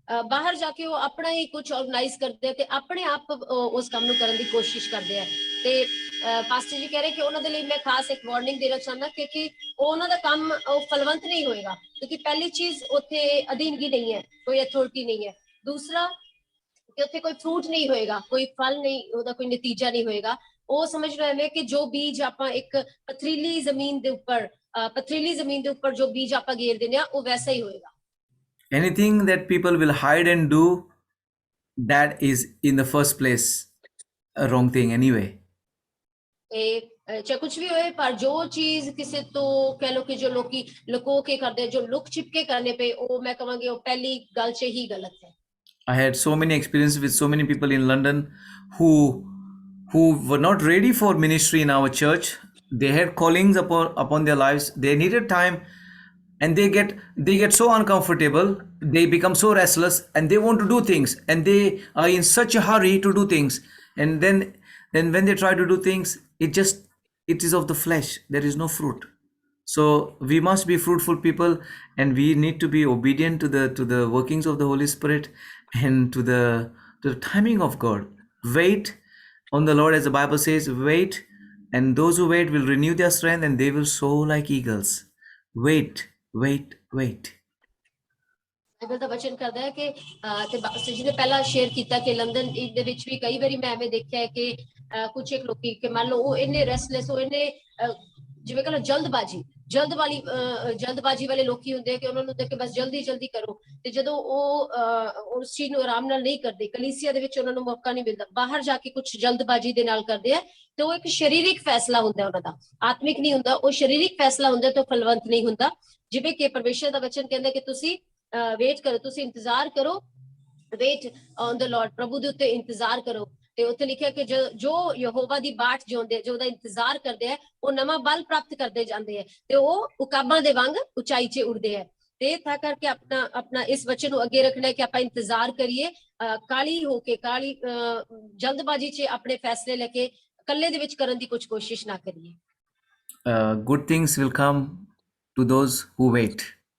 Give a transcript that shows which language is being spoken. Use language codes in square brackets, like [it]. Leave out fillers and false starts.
[pa] ਬਾਹਰ ਜਾ ਕੇ ਉਹ ਆਪਣਾ ਹੀ ਕੁਝ ਆਰਗੇਨਾਈਜ਼ ਕਰਦੇ ਆ ਤੇ ਆਪਣੇ ਆਪ ਉਸ ਕੰਮ ਨੂੰ ਕਰਨ ਦੀ ਕੋਸ਼ਿਸ਼ ਕਰਦੇ ਆ ਤੇ ਪਾਸਟਰ ਜੀ ਕਹਿ ਰਹੇ ਕਿ ਉਹਨਾਂ ਦੇ ਲਈ ਮੈਂ ਖਾਸ ਇੱਕ ਵਾਰਨਿੰਗ ਦੇਣਾ ਚਾਹੁੰਦਾ ਕਿਉਂਕਿ ਉਹਨਾਂ ਦਾ ਕੰਮ ਉਹ ਫਲਵੰਤ ਨਹੀਂ ਹੋਏਗਾ ਕਿਉਂਕਿ ਪਹਿਲੀ ਚੀਜ਼ ਉੱਥੇ ਅਧੀਨਗੀ ਨਹੀਂ ਹੈ ਕੋਈ ਅਥਾਰਟੀ ਨਹੀਂ ਹੈ ਦੂਸਰਾ ਕਿ ਉੱਥੇ ਕੋਈ ਫਰੂਟ ਨਹੀਂ ਹੋਏਗਾ ਕੋਈ ਫਲ ਨਹੀਂ ਉਹਦਾ ਕੋਈ ਨਤੀਜਾ ਨਹੀਂ ਹੋਏਗਾ ਉਹ ਸਮਝ ਰਹੇ ਨੇ ਕਿ ਜੋ ਬੀਜ ਆਪਾਂ ਇੱਕ ਪਥਰੀਲੀ ਜ਼ਮੀਨ ਦੇ ਉੱਪਰ ਜੋ ਬੀਜ ਆਪਾਂ ਗੇਰ ਦਿੰਦੇ ਆ ਉਹ ਵੈਸਾ ਹੀ ਹੋਏਗਾ [en] Anything that people will hide and do, that is in the first place a wrong thing anyway. [pa] ਚਾਹੇ ਕੁਝ ਵੀ ਹੋਏ ਪਰ ਜੋ ਚੀਜ਼ ਕਿਸੇ ਤੋਂ ਕਹਿ ਲੋ ਕਿ ਜੋ ਲੋਕੀ ਲੁਕੋ ਕੇ ਕਰਦੇ ਜੋ ਲੁਕ ਛਿਪ ਕੇ ਕਰਨੇ ਪਏ ਉਹ ਮੈਂ ਕਹਾਂਗੀ ਉਹ ਪਹਿਲੀ ਗੱਲ 'ਚ ਹੀ ਗਲਤ ਹੈ [en] I had so many experiences with so many people in London who were not ready for ministry in our church. They had callings upon their lives. They needed time, and they get so uncomfortable. They become so restless, and they want to do things, and they are in such a hurry to do things. And then when they try to do things, it is of the flesh. There is no fruit. So we must be fruitful people, and we need to be obedient to the workings of the Holy Spirit and to the timing of God. Wait on the Lord, as the Bible says. Wait, and those who wait will renew their strength, and they will soar like eagles. Wait. [pa] Bible ਦਾ ਵਚਨ ਕਰਦਾ ਹੈ ਕਿ ਤੇ pastor ਜੀ ਨੇ ਪਹਿਲਾਂ share ਕੀਤਾ ਕਿ ਲੰਡਨ ਦੇ ਵਿੱਚ ਵੀ ਕਈ ਵਾਰੀ ਮੈਂ ਐਵੇਂ ਦੇਖਿਆ ਹੈ ਕਿ ਕੁਝ ਇੱਕ ਲੋਕੀ ਕਿ ਮੰਨ ਲਓ ਉਹ ਇੰਨੇ ਰੈਸਟਲੈਸ ਉਹ ਇੰਨੇ ਜਿਵੇਂ ਕਹਿੰਦਾ ਜਲਦਬਾਜੀ ਵਾਲੇ ਲੋਕੀ ਹੁੰਦੇ ਆ ਕਿ ਉਹਨਾਂ ਨੂੰ ਦੇਖ ਕੇ ਬਸ ਜਲਦੀ ਕਰੋ ਤੇ ਜਦੋਂ ਉਹ ਉਸ ਚੀਜ਼ ਨੂੰ ਆਰਾਮ ਨਾਲ ਨਹੀਂ ਕਰਦੇ ਕਲੀਸਿਆ ਦੇ ਵਿੱਚ ਉਹਨਾਂ ਨੂੰ ਮੌਕਾ ਨਹੀਂ ਮਿਲਦਾ ਬਾਹਰ ਜਾ ਕੇ ਕੁਝ ਜਲਦਬਾਜੀ ਦੇ ਨਾਲ ਕਰਦੇ ਆ ਤੇ ਉਹ ਇੱਕ ਸਰੀਰਕ ਫੈਸਲਾ ਹੁੰਦਾ ਉਹਨਾਂ ਦਾ ਆਤਮਿਕ ਨਹੀਂ ਹੁੰਦਾ ਉਹ ਸਰੀਰਕ ਫੈਸਲਾ ਹੁੰਦਾ ਤੇ ਫਲਵੰਤ ਨਹੀਂ ਹੁੰਦਾ ਜਿਵੇਂ ਕਿ ਪਰਮੇਸ਼ਰ ਦਾ ਵਚਨ ਕਹਿੰਦਾ ਕਿ ਤੁਸੀਂ ਵੇਟ ਕਰੋ ਤੁਸੀਂ ਇੰਤਜ਼ਾਰ ਕਰੋ [en] wait on the lord [pa] ਪ੍ਰਭੂ ਦੇ ਉੱਤੇ ਇੰਤਜ਼ਾਰ ਕਰੋ ਤੇ ਉੱਥੇ ਲਿਖਿਆ ਕਿ ਜੋ ਯਹੋਵਾ ਦੀ ਬਾਟ ਜਿਉਂਦੇ ਜੋ ਉਹਦਾ ਇੰਤਜ਼ਾਰ ਕਰਦੇ ਆ ਉਹ ਨਵਾਂ ਬਲ ਪ੍ਰਾਪਤ ਕਰਦੇ ਜਾਂਦੇ ਆ ਤੇ ਉਹ ਉਕਾਬਾਂ ਦੇ ਵਾਂਗ ਉਚਾਈ 'ਚ ਉੱਡਦੇ ਆ ਤੇ ਤਾਂ ਕਰਕੇ ਆਪਣਾ ਇਸ ਵਚਨ ਨੂੰ ਅੱਗੇ ਰੱਖਣਾ ਹੈ ਕਿ ਆਪਾਂ ਇੰਤਜ਼ਾਰ ਕਰੀਏ ਕਾਲੀ ਹੋ ਕੇ ਜਲਦਬਾਜ਼ੀ 'ਚ ਆਪਣੇ ਫੈਸਲੇ ਲੈ ਕੇ ਇਕੱਲੇ ਦੇ ਵਿੱਚ ਕਰਨ ਦੀ ਕੁਝ ਕੋਸ਼ਿਸ਼ ਨਾ ਕਰੀਏ [en] Good things will come to those who wait.